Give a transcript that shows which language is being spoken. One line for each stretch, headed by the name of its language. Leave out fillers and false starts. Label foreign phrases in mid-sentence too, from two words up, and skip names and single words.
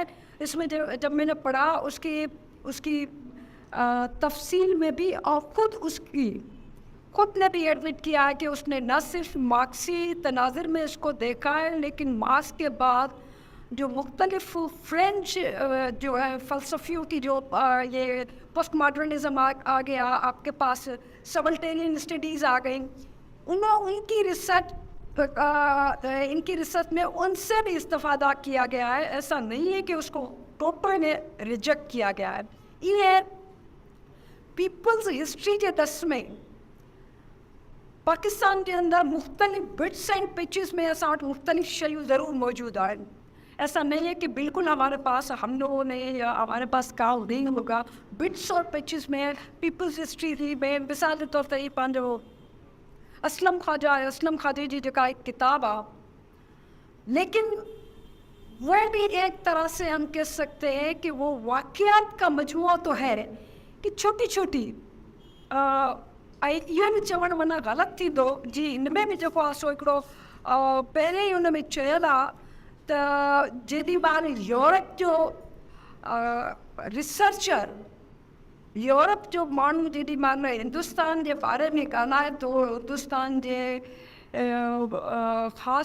Urdu: اسمیں جب میں نے پڑھا اسکی تفصیل میں بھی، اور خود نے بھی ایڈمٹ کیا ہے کہ اس نے نہ صرف مارکسی تناظر میں اسکو دیکھا ہے، لیکن مارکس کے بعد جو مختلف فرنچ جو ہے فلسفیوں کی جو یہ
English: post modernism
Urdu: آ گیا، آپکے پاس
English: subaltern studies
Urdu: آ گئی، انکی ریسرچ میں ان سے بھی استفادہ کیا گیا ہے. ایسا نہیں ہے کہ اسکو ٹوٹل نے ریجیکٹ کیا گیا ہے. یہ
English: people's history
Urdu: کے دس میں پاکستان کے اندر مختلف
English: bits and pieces
Urdu: میں
Sindhi: असां वटि मुख्तलिफ शयूं ज़रूर मौजूद आहिनि।
Urdu: ایسا نہیں ہے کہ بالکل ہمارے پاس ہم لوگوں نے یا ہمارے پاس کام نہیں ہوگا. بٹس اور پیچز میں
English: people's history
Urdu: میں مثال کے طور
Sindhi: ते पंहिंजो असलम ख्वाजा जी जेका एक किताब आ,
Urdu: لیکن وہ بھی ایک طرح سے ہم کہہ سکتے ہیں کہ وہ واقعات کا مجموعہ تو ہے کہ چھوٹی چھوٹی
Sindhi: इहो बि चवणु माना ग़लति थींदो जी, हिन में बि जेको आहे सो हिकिड़ो पहिरें ई हुन में चयल आहे त जेॾी महिल यूरोप जो रिसर्चर, यूरोप जो माण्हू जेॾी महिल हिंदुस्तान जे बारे में ॻाल्हाए थो, हिंदुस्तान जे ख़ासि